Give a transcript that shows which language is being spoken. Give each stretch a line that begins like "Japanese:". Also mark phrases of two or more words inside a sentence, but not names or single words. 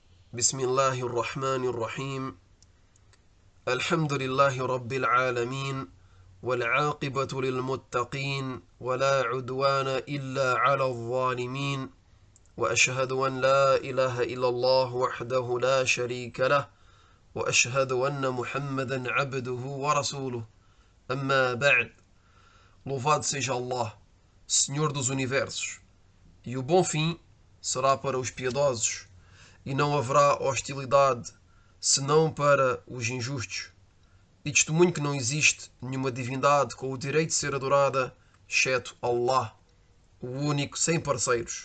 Arabic: بسم الله الرحمن الرحيم الحمد لله رب العالمين والعاقبة للمتقين ولا عدوان إلا على الظالمين وأشهد أن لا إله إلا الله وحده لا شريك له وأشهد أن محمدا عبده ورسوله أما بعد.
Portuguese: Louvado seja Allah, Senhor dos Universos, e o bom fim será para os piedosos, e não haverá hostilidade senão para os injustos. E testemunho que não existe nenhuma divindade com o direito de ser adorada, exceto Allah, o único, sem parceiros.